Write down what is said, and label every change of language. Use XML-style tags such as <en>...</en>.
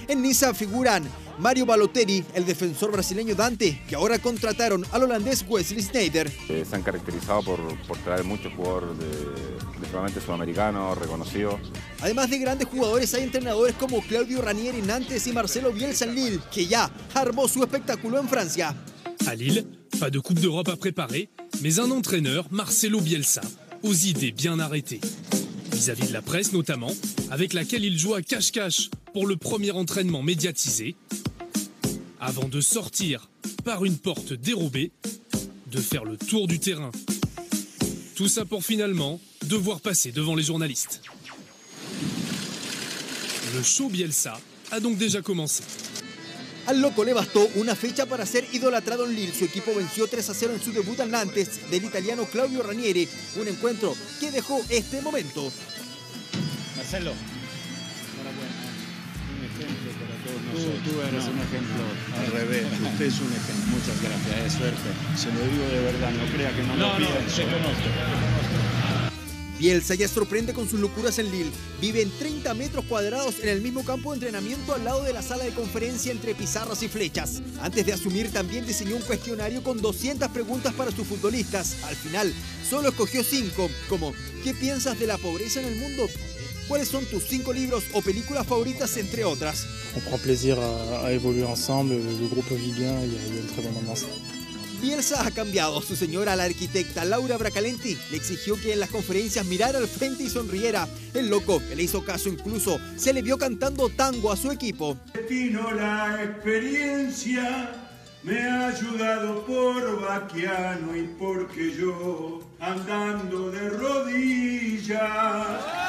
<es>En Niza figuran Mario Balotelli, el defensor brasileño Dante, que ahora contrataron al holandés Wesley Sneijder. Se han caracterizado por traer muchos jugadores principalmente sudamericanos, reconocidos. Además de grandes jugadores, hay entrenadores como Claudio Ranieri en Nantes y Marcelo Bielsa en Lille, que ya armó su espectáculo en Francia.</es> <fr>À Lille, pas de Coupe d'Europe à préparer, mais un entraîneur, Marcelo Bielsa, aux idées bien arrêtées. Vis-à-vis de la presse notamment, avec laquelle il joue à cache-cache pour le premier entraînement médiatisé, avant de sortir par une porte dérobée, de faire le tour du terrain. Tout ça pour finalement devoir passer devant les journalistes. Le show Bielsa a donc déjà commencé.</fr> <es>Al loco le bastó una fecha para ser idolatrado en Lille. Su equipo venció 3-0 en su debut al Nantes del italiano Claudio Ranieri. Un encuentro que dejó este momento. Marcelo, enhorabuena. Un ejemplo para todos nosotros. Tú eres un ejemplo. Al revés, usted es un ejemplo. Muchas gracias, es suerte. Se lo digo de verdad, no crea que no lo pienso. Te conozco. Bielsa ya sorprende con sus locuras en Lille. Vive en 30 metros cuadrados en el mismo campo de entrenamiento al lado de la sala de conferencia entre pizarras y flechas. Antes de asumir también diseñó un cuestionario con 200 preguntas para sus futbolistas. Al final solo escogió 5, como ¿qué piensas de la pobreza en el mundo? ¿Cuáles son tus 5 libros o películas favoritas, entre otras?</es> <fr>On prend plaisir à évoluer ensemble, le groupe vit bien, il y a une très bonne ambiance.</fr> <es>Bielsa ha cambiado. Su señora, la arquitecta Laura Bracalenti, le exigió que en las conferencias mirara al frente y sonriera. El loco, que le hizo caso, incluso se le vio cantando tango a su equipo. La experiencia me ha ayudado por Baquiano y porque yo andando de rodillas.</es>